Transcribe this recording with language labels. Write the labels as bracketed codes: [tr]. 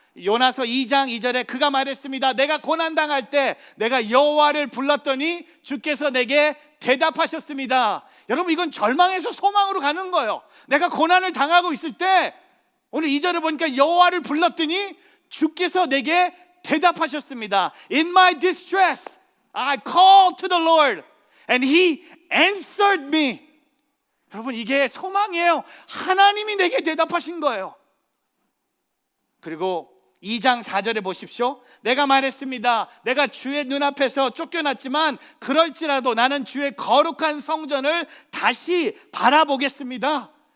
[ko] 요나서 2장 2절에 그가 말했습니다. 내가 고난당할 때 내가 여호와를 불렀더니 주께서 내게 대답하셨습니다. 여러분 이건 절망에서 소망으로 가는 거예요. 내가 고난을 당하고 있을 때 오늘 2절을 보니까 여호와를 불렀더니 주께서 내게 대답하셨습니다. [en] In my distress I called to the Lord and He answered me. [ko] 여러분 이게 소망이에요. 하나님이 내게 대답하신 거예요. 그리고 2장 4절에 보십시오. 내가 말했습니다. 내가 주의 눈앞에서 쫓겨났지만 그럴지라도 나는 주의 거룩한 성전을 다시 바라보겠습니다.